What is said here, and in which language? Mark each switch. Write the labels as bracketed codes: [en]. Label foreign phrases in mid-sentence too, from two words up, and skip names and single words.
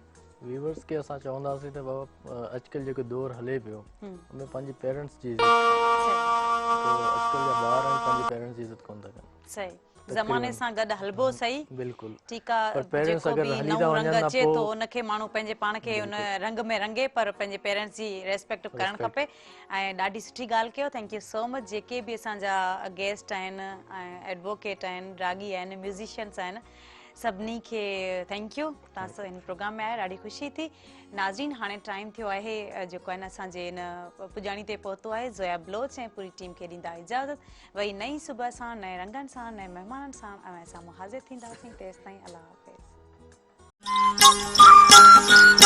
[sd] व्यूअर्स खे असां चवंदासीं त बाबा अॼुकल्ह जेको दौरु हले पियो उनमें पंहिंजे पेरेंट्स जी इज़त अॼुकल्ह जा ॿार आहिनि पंहिंजे पेरेंट्स जी इज़त कोन था कनि सही ज़माने सां गॾु हलबो सही बिल्कुलु ठीकु आहे जेको बि नओं रंग अचे थो उनखे माण्हू पंहिंजे पाण खे उन रंग में रंगे पर पंहिंजे पेरेंट्स जी रेस्पेक्ट करणु खपे ऐं ॾाढी सुठी ॻाल्हि कयो [en] thank you so much [sd] जेके बि असांजा गेस्ट आहिनि ऐं एडवोकेट आहिनि रागी आहिनि म्यूज़िशियंस आहिनि सभिनी खे [en] thank you [sd] तव्हां सां हिन प्रोग्राम में आया ॾाढी ख़ुशी थी नाज़रीन हाणे टाइम थियो आहे जेको आहे न असांजे हिन पुॼाणी ते पहुतो आहे ज़ोया बलोच ऐं पूरी टीम खे ॾींदा इजाज़त वरी नई सुबुह सां नए रंगनि सां नए महिमाननि सां ऐं असां हाज़िर थींदासीं तेसिताईं अल्लाह हाफ़िज़